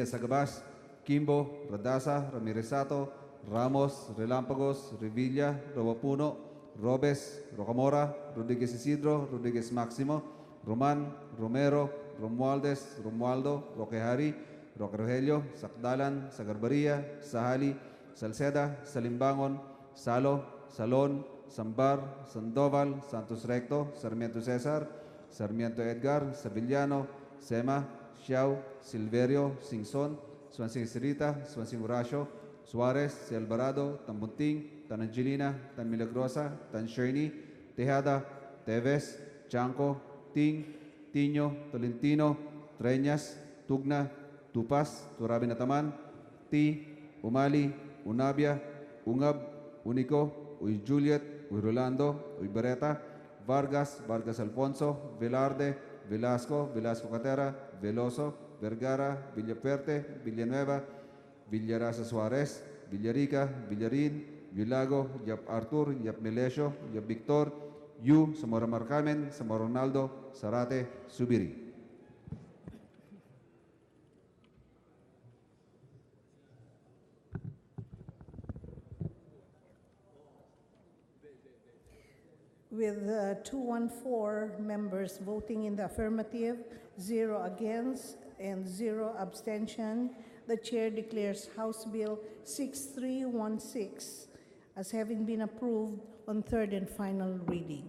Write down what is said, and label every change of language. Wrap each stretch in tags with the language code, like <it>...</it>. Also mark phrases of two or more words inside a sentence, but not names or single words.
<en>Sagabas, Kimbo, Radasa, Ramiresato, Ramos, Relampagos, Revilla, Robapuno, Robes, Rocamora, Rodriguez Isidro, Rodriguez Máximo, Roman, Romero, Romualdez, Romualdo, Roquehari, Roque Rogelio, Sakdalan, Sagarbaria, Sahali, Salceda, Salimbangon, Salo, Salon, Sambar, Sandoval, Santos Recto, Sarmiento Cesar, Sarmiento Edgar, Sevillano, Sema, Xiao, Silverio, Singson, Swansing Sirita, Swansing Horacio, Suarez, Si Alvarado, Tambunting, Tan Angelina, Tan Milagrosa, Tan Sherny, Tejada, Teves, Chanco, Ting, Tiño, Tolentino, Treñas, Tugna, Tupas, Turabinataman, Ti, Umali, Unabia, Ungab, Unico, Uy Juliet, Uy Rolando, Uy Beretta, Vargas, Vargas Alfonso, Velarde, Velasco, Velasco Catera, Veloso, Vergara, Villaperte, Villanueva, Villarasa Suarez, Villarica, Villarin, Villago, Yap Artur, Yap Melesio, Yap Victor, Yu, Zamora Marcamen, Zamora Ronaldo, Sarate, Subiri. With 214 members voting in the affirmative, 0 against, and 0 abstention, the chair declares House Bill 6316 as having been approved on third and final reading.</en>